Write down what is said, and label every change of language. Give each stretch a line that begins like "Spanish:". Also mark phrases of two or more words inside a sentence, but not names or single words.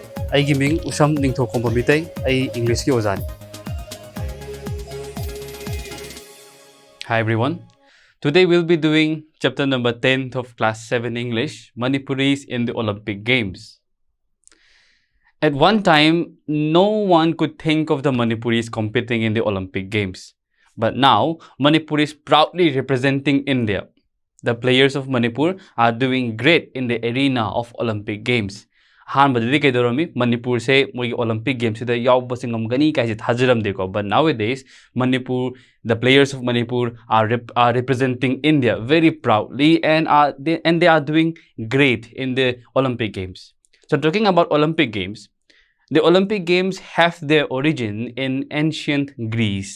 Manipuri: ꯑꯩꯒꯤ ꯃꯤꯡ ꯎꯁꯝ ꯅꯤꯡꯊꯧꯈꯣꯝꯕ ꯃꯤꯇꯩ ꯑꯩ ꯏꯪꯂꯤꯁꯀꯤ ꯑꯣꯖꯥꯅꯤ.
English: Hi everyone. Today we'll be doing chapter number 10 of class 7 English, Manipuris in the Olympic Games. At one time, no one could think of the Manipuris competing in the Olympic Games. But now, Manipur is proudly representing India. The players of Manipur are doing great in the arena of Olympic Games.
Manipuri: ꯑꯍꯥꯟꯕꯗꯗꯤ ꯀꯩꯗꯧꯔꯝꯃꯤ ꯃꯅꯤꯄꯨꯔꯁꯦ ꯃꯣꯏꯒꯤ ꯑꯣꯂꯝꯄꯤꯛ ꯒꯦꯝꯁꯤꯗ ꯌꯥꯎꯕꯁꯦ ꯉꯝꯒꯅꯤ ꯀꯥꯏꯁꯦ ꯊꯥꯖꯔꯝꯗꯦꯀꯣ
English: but nowadays Manipur the players of Manipur are representing India very proudly and they are doing great in the Olympic Games. So talking about Olympic Games, the Olympic Games have their origin in ancient Greece.